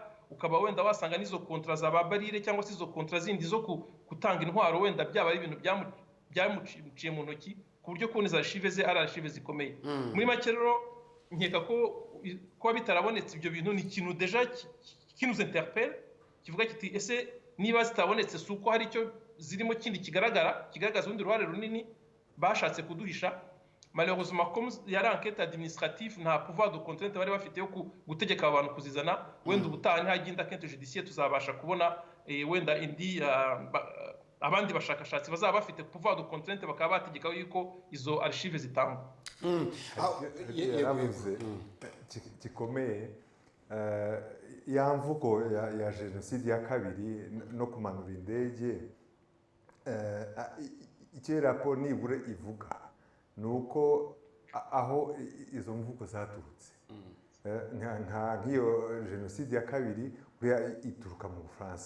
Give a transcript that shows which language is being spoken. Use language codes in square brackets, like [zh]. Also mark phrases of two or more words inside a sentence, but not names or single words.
[rw] Ukaba wenda wasanga n'izo kontra za Babarire cyangwa se izo kontra zindi zo gutanga intwaro, wenda byaba ari ibintu byamuciye mu ntoki ku buryo kubona izo archive ze ari archive zikomeye. Muri make rero nkeka ko kuba bitarabonetse ibyo bintu ni ikintu deja kinuze interpelle, kivuga kiti ese niba zitabonetse si uko hari icyo zirimo kindi kigaragaza urundi ruhare runini bashatse kuduhisha. [fr] Malheureusement comme [rw] yari [fr] enquête administrative, [rw] nta [fr] pouvoir de contrainte [rw] bari bafite yo gutegeka abantu kuzizana. Wenda ubutaha ntihagenda [fr] enquête judiciaire [rw] tuzabasha kubona wenda indi abandi bashakashatsi bazaba bafite [fr] pouvoir de contrainte [rw] bakaba bategeka yuko izo archive zitangwa. Yaravuze gikomeye ya mvugo ya jenoside ya kabiri no kumanura indege, icyo raporo nibura ivuga ni uko aho izo mvugo zaturutse nk'iyo jenoside ya kabiri buriya ituruka mu Bufaransa.